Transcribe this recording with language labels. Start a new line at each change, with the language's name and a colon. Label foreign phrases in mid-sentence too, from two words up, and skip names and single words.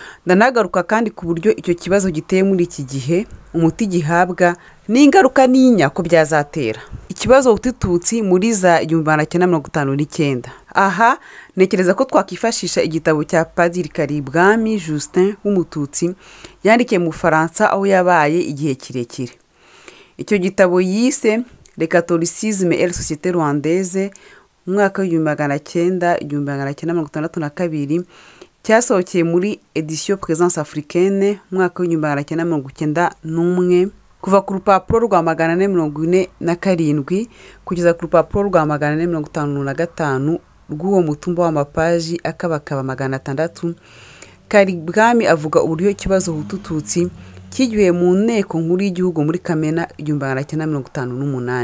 Kinyarwanda: ndanagaruka kandi ku buryo icyo kibazo giteye muri iki gihe, umuti gihabwa n'ingaruka n'inya ko byazatera. Ikibazo Hutu-Tutsi muri za 1959. Aha nekereza ko twakifashisha igitabo cya Padiri Karibwami Justin w'Umututsi yandikiye mu Faransa aho yabaye igihe kirekire. Icyo gitabo yise Le catholicisme et la société rwandaise mu mwaka w'1962 cyasohokeye muri edition Présence africaine mu mwaka w'1991 kuva ku rupapuro rwa 447 kugeza ku rupapuro rwa 455 rw'uwo mutumba w'amapaji akabakaba 600. Karibwami avuga uburyo ikibazo Hutu-Tutsi kigiye mu nteko nkuru y'igihugu muri Kamena 1958.